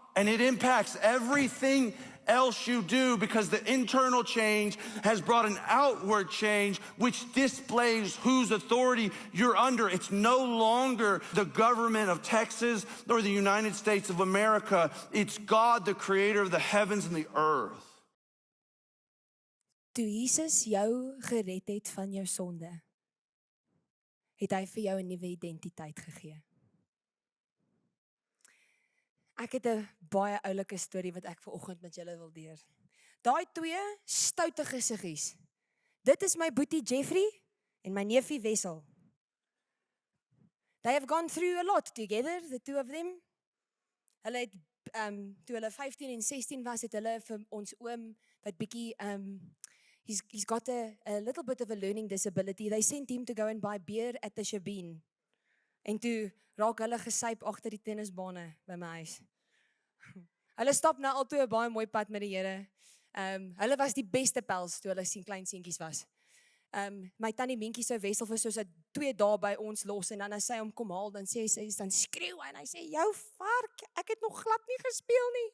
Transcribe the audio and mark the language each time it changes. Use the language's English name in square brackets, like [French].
[English] And it impacts everything else you do because the internal change has brought an outward change which displays whose authority you're under. It's no longer the government of Texas or the United States of America. It's God, the creator of the heavens and the earth. [Afrikaans] Toe Jesus jou gered het van jou sonde, het hy vir jou 'n nuwe identiteit gegee. Ek het 'n baie oulike storie wat ek vanoggend met julle wil deel. Daai twee stoute gesiggies. Dit is my boetie Jeffrey en my neefie Wessel. [English] They have gone through a lot together, the two of them. [Afrikaans] Hulle het toe hulle 15 en 16 was, het hulle vir ons oom wat bietjie [English] he's got a little bit of a learning disability. They sent him to go and buy beer at the Shabine. [Afrikaans] En toe raak hulle gesyp agter die tennisbane by my huis. Hulle stap nou al toe 'n baie mooi pad met die Here. Hulle was die beste pels toe hulle klein seentjies was. My tannie Mientjie sou Wessel vir soos 2 dae by ons los en dan as sy hom kom haal, dan sê sy dan skreeu en hy sê jou vark, ek het nog glad nie gespeel nie.